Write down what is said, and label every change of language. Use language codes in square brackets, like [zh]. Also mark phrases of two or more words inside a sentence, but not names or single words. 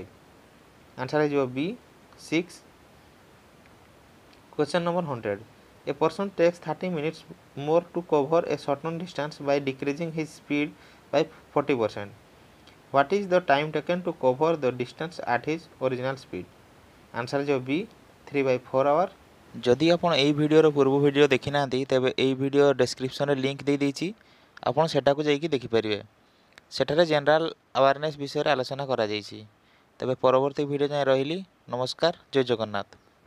[en] Answer is B, 6. Question number 100. A person takes 30 minutes more to cover a certain distance by decreasing his speed by 40%. What is the time taken to cover the distance at his original speed? Answer is B, 3/4 hours. [or] ଯଦି ଆପଣ ଏହି ଭିଡିଓର ପୂର୍ବ ଭିଡିଓ ଦେଖି ନାହାନ୍ତି ତେବେ ଏହି [en] video description [or] ରେ ଲିଙ୍କ ଦେଇ ଦେଇଛି ଆପଣ ସେଟା କୁ ଯାଇକି ଦେଖି ପାରିବେ ସେଠାରେ [en] general awareness [or] ବିଷୟ ରେ ଆଲୋଚନା କରା ଯାଇଛି ତେବେ ପରବର୍ତ୍ତୀ ଭିଡିଓ ଯାଏ ରହିଲି ନମସ୍କାର ଜୟ ଜଗନ୍ନାଥ।